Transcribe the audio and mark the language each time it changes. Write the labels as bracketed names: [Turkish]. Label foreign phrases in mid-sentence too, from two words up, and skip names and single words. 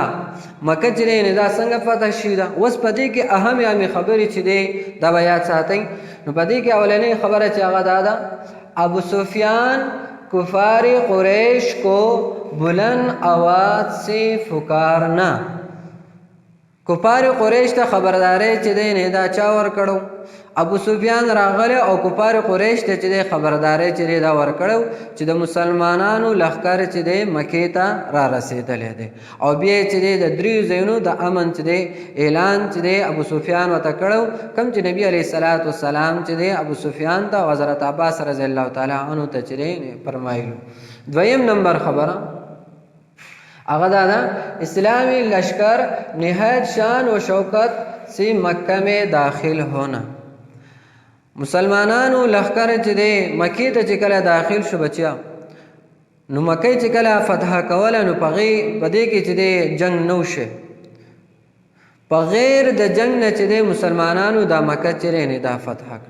[Pashto] مکه چې نه دا څنګه فتح شي دا اوس پدې کې اهمه خبرې چې دی دا بیا ساتئ. نو پدې کې اولنې خبره چې هغه دا ابو سفیان [Urdu] کفار قریش کو بلند आवाज سے پکارنا. [Pashto] کفار قریش ته خبرداري چې دی نه دا چا ور کړو؟ ابو سفیان راغله او کفار قریش ته چې خبرداري چې دا ور کړو چې د مسلمانانو لخر چې د مکې ته را رسیدلې دي او بیا چې د دریو ځایونو د امن چې اعلان چې ابو سفیان وته کړو کوم چې نبی [Arabic] علیه الصلاۃ والسلام [Pashto] چې ابو سفیان ته حضرت عباس [Arabic] رضی الله تعالی عنہ [Pashto] ته چې فرمایلو. دویم نمبر خبره هغه دا [Urdu] اسلامی لشکر نہایت شان و شوکت سے مکہ میں داخل ہونا. [Pashto] مسلمانانو لخر چې دی مکې ته چې کله داخل شو بچیا نو مکې چې کله فتح کوله نو پدې کې چې دی جنگ نو شه په غیر د جنگ نه چې دی مسلمانانو دا مکه چې نه دا فتح کړه.